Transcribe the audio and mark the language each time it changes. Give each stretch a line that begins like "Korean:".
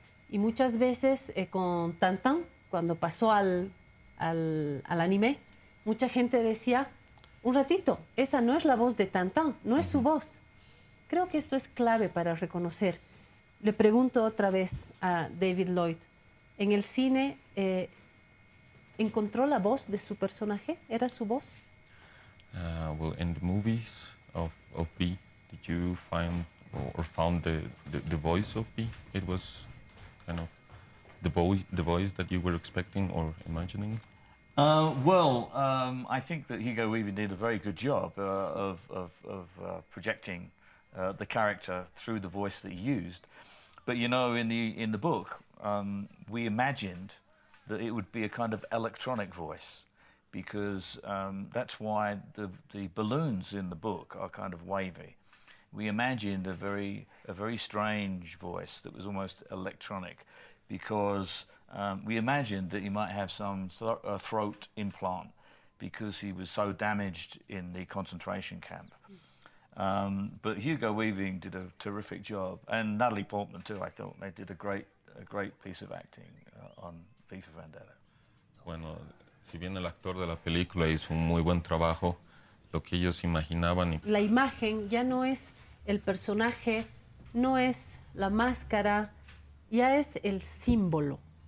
Spanish: Y muchas veces con Tintín, cuando pasó al anime, mucha gente decía, un ratito, esa no es la voz de Tintín, no es su voz. Creo que esto es clave para reconocer. Le pregunto otra vez a David Lloyd, ¿en el cine encontró la voz de su personaje? ¿Era su voz?
English: Well, in the movies of B, did you find or found the voice of B? It was kind of the voice that you were expecting or imagining? I think that Hugo Weaving did a very good job of projecting the character through the voice that he used. But you know, in the book, we imagined that it would be a kind of electronic voice, because that's why the balloons in the book are kind of wavy. We imagined a very strange voice that was almost electronic, because we imagined that he might have some throat implant because he was so damaged in the concentration camp. But Hugo Weaving did a terrific job, and Natalie Portman too. I thought they did a great piece of acting on V for Vendetta.
Spanish: Bueno, si bien el actor de la película hizo un muy buen trabajo, lo que ellos imaginaban... La imagen ya no es el personaje no es la máscara, ya es el símbolo.